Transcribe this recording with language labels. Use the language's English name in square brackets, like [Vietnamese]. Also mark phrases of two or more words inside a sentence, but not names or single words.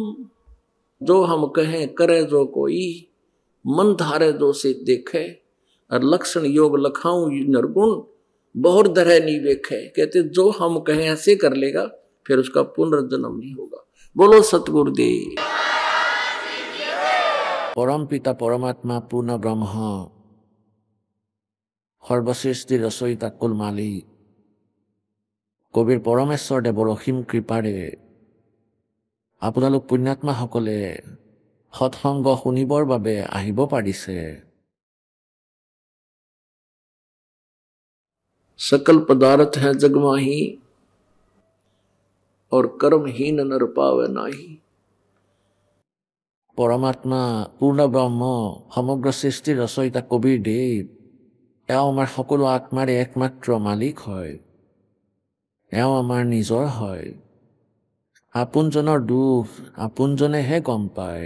[Hindi] जो हम कहें करे जो कोई, मन धारे जो से देखे। और लक्षण योग लखाऊं नरगुण, बहुर धरे नहीं वेखे। कहते जो हम कहें ऐसे कर लेगा, फिर उसका पुनर्जन्म नहीं होगा। बोलो सतगुरुदेव। परम पिता परमात्मा पूर्ण ब्रह्म [Assamese] সৰ্বশ্ৰেষ্ঠ ৰচয়িতা কুল মালিক কবিৰ পৰমেশ্বৰ দেৱৰ অসীম কৃপাৰে আপোনালোক পুণ্যাত্মাসকলে সৎসংগ শুনিবৰ বাবে আহিব পাৰিছে। [Hindi] सकल पदार्थ है जगमाही, और कर्महीन नर पावे नाही। [Assamese] পৰমাত্মা পূৰ্ণ ব্ৰহ্ম সমগ্ৰ সৃষ্টিৰ ৰচয়িতা কবিৰ দেৱ, এওঁ আমাৰ সকলো আত্মাৰে একমাত্ৰ মালিক হয়, এওঁ আমাৰ নিজৰ হয়। আপোনজনৰ দুখ আপোনজনেহে গম পায়।